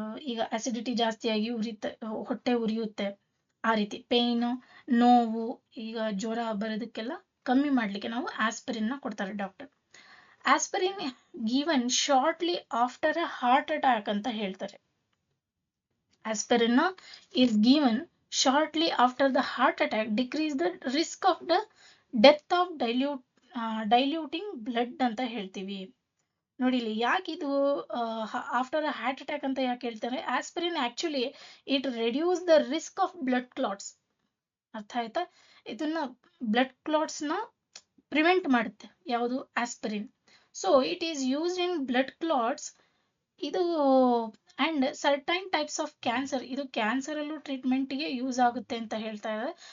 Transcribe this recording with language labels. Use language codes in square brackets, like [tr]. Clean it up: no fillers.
[kn] ಈಗ ಅಸಿಡಿಟಿ ಜಾಸ್ತಿ ಆಗಿ ಹೊಟ್ಟೆ ಉರಿಯುತ್ತೆ, ಆ ರೀತಿ ಪೇನ್, ನೋವು, ಈಗ ಜ್ವರ ಬರೋದಕ್ಕೆಲ್ಲ ಕಮ್ಮಿ ಮಾಡ್ಲಿಕ್ಕೆ ನಾವು ಆಸ್ಪಿರಿನ್ ಕೊಡ್ತಾರೆ doctor. [en] aspirin given shortly after a heart attack [kn] ಅಂತ ಹೇಳ್ತಾರೆ. [en] aspirin is given shortly after the heart attack, decrease the risk of the death of diluting blood [kn] ಅಂತ ಹೇಳ್ತೀವಿ. ನೋಡಿ ಇಲ್ಲಿ ಯಾಕೆ ಇದು ಆಫ್ಟರ್ ಅ ಹಾರ್ಟ್ ಅಟ್ಯಾಕ್ ಅಂತ ಯಾಕೆ ಹೇಳ್ತಾರೆ? [en] Aspirin actually it reduces the risk of blood clots. [kn] ಅರ್ಥ ಆಯ್ತಾ? ಇದನ್ನ ಬ್ಲಡ್ ಕ್ಲಾಟ್ಸ್ ನ ಪ್ರಿವೆಂಟ್ ಮಾಡುತ್ತೆ ಯಾವುದು? Aspirin. [en] So it is used in blood clots. ಇದು and certain types of cancer, [kn] ಇದು ಕ್ಯಾನ್ಸರ್ ಅಲ್ಲೂ ಟ್ರೀಟ್ಮೆಂಟ್ಗೆ ಯೂಸ್ ಆಗುತ್ತೆ ಅಂತ ಹೇಳ್ತಾ ಇದ್ದಾರೆ.